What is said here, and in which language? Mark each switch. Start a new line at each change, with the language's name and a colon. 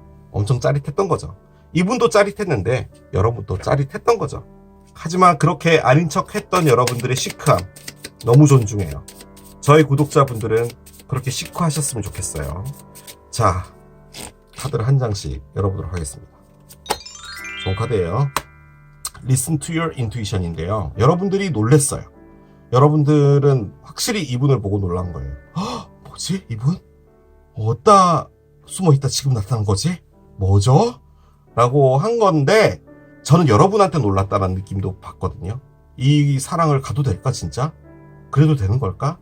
Korean: 엄청 짜릿했던 거죠. 이분도 짜릿했는데 여러분도 짜릿했던 거죠. 하지만 그렇게 아닌 척 했던 여러분들의 시크함 너무 존중해요. 저희 구독자분들은 그렇게 시크하셨으면 좋겠어요. 자, 카드를 한 장씩 열어보도록 하겠습니다. 좋은 카드예요.
English: Listen to your intuition인데요.
Korean: 여러분들이 놀랬어요. 여러분들은 확실히 이분을 보고 놀란 거예요. 뭐지? 이분? 어디다 숨어있다 지금 나타난 거지? 뭐죠? 라고 한 건데 저는 여러분한테 놀랐다는 느낌도 받거든요. 이 사랑을 가도 될까 진짜? 그래도 되는 걸까?